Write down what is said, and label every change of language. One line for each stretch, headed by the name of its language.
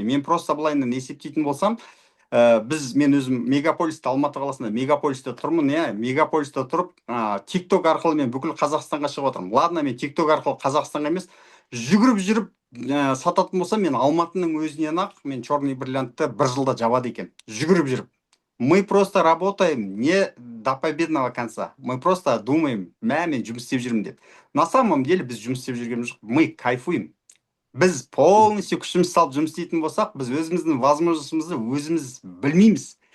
Kazakh: Мен просто былайынан есептейтін болсам, мен өзім мегаполисте, Алматы қаласында мегаполисте тұрмын, мегаполисте тұрып, тикток арқылы мен бүкіл Қазақстанға шығып отырмын. Ладно, мен тикток арқылы Қазақстанға емес, жүгіріп жүріп сататын болсам, мен Алматының өзінен ақ мен черный бриллиантты 1 жылда жабады екен, жүгіріп жүріп.
Russian: Мы просто работаем не до победного конца. Мы просто думаем,
Kazakh: мен жұмыс істеп жүрмін деп.
Russian: На самом деле
Kazakh: біз жұмыс істеп жүргеніміз жоқ,
Russian: мы кайфуем.
Kazakh: Біз полностью күшіміз салып жұмыс істейтін болсақ, біз өзіміздің возможностьымызды өзіміз білмейміз.